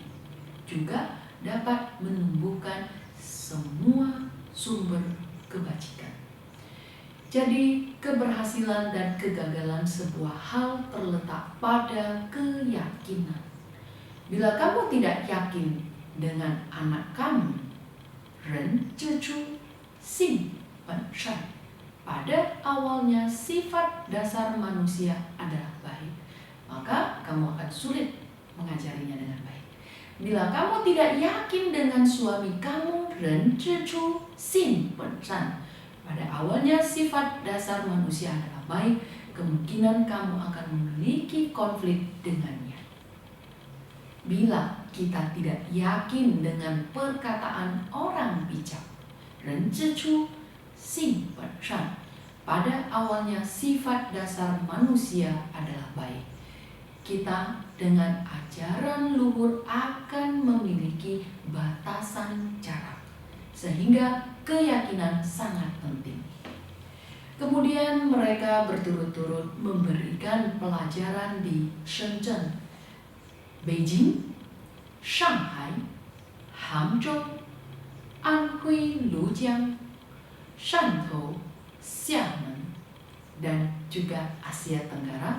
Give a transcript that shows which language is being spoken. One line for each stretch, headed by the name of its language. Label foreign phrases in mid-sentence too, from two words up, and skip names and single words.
Indonesian: Juga dapat menumbuhkan semua sumber kebajikan. Jadi, keberhasilan dan kegagalan sebuah hal terletak pada keyakinan. Bila kamu tidak yakin dengan anak kamu,
Chinese: 人之初性本善.
Indonesian: Pada awalnya sifat dasar manusia adalah baik, maka kamu akan sulit mengajarinya dengan baik. Bila kamu tidak yakin dengan suami kamu,
Chinese: 人之初性本善,
Indonesian: pada awalnya sifat dasar manusia adalah baik, kemungkinan kamu akan memiliki konflik dengannya. Bila kita tidak yakin dengan perkataan orang bijak,
Chinese: 人之初性本善,
Indonesian: pada awalnya sifat dasar manusia adalah baik, kita dengan ajaran luhur akan memiliki batasan jarak, sehingga keyakinan sangat penting. Kemudian mereka berturut-turut memberikan pelajaran di Shenzhen, Beijing, Shanghai, Hangzhou, Anhui, Lujiang, Shantou, Xiamen, dan juga Asia Tenggara.